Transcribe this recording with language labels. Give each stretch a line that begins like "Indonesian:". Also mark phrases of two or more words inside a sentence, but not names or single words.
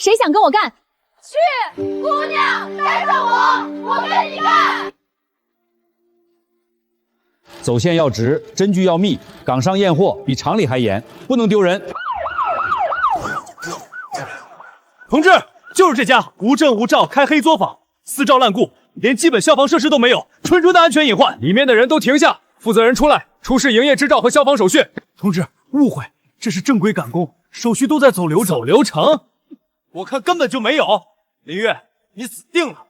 Chinese: 誰想跟我幹？去，姑娘，帶上我跟你幹。走線要直，針距要密，港商驗貨比廠裡還嚴，不能丟人。同志，就是这家无证无照开黑作坊，私招滥雇，连基本消防设施都没有，纯纯的安全隐患。里面的人都停下，负责人出来出示营业执照和消防手续。同志，误会，这是正规赶工，手续都在走流程。走流程？我看根本就没有。林月，你死定了！